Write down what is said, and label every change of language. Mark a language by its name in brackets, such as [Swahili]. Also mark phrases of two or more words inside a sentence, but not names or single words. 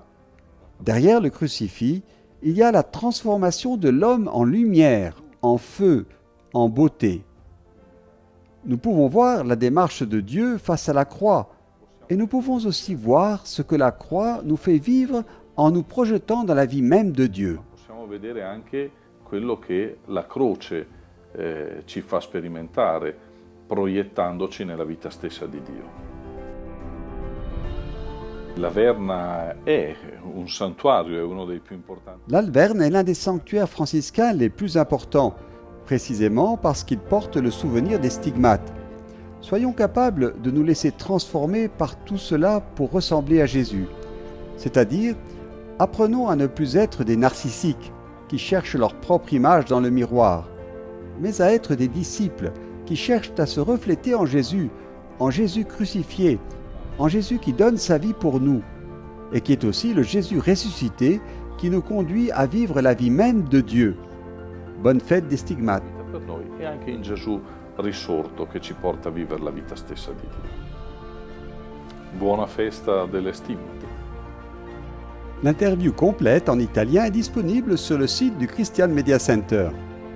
[French] Derrière le crucifix, il y a la transformation de l'homme en lumière, en feu, en beauté. Nous pouvons voir la démarche de Dieu face à la croix, et nous pouvons aussi voir ce que la croix nous fait vivre en nous projetant dans la vie même de Dieu. [Italian] Possiamo vedere anche quello che la croce ci fa sperimentare, proiettandoci nella vita stessa di Dio. La Verna è un santuario, è uno dei più importanti. [French] L'Alverne est l'un des sanctuaires franciscains les plus importants, précisément parce qu'il porte le souvenir des stigmates. Soyons capables de nous laisser transformer par tout cela pour ressembler à Jésus. C'est-à-dire, apprenons à ne plus être des narcissiques qui cherchent leur propre image dans le miroir, mais à être des disciples qui cherchent à se refléter en Jésus crucifié, en Jésus qui donne sa vie pour nous, et qui est aussi le Jésus ressuscité qui nous conduit à vivre la vie même de Dieu. Bonne fête des stigmates. [Italian] Per noi e anche in Gesù risorto che ci porta a vivere la vita stessa di Dio. Buona festa delle stimmate. [French] L'interview complète en italien est disponible sur le site du Christian Media Center.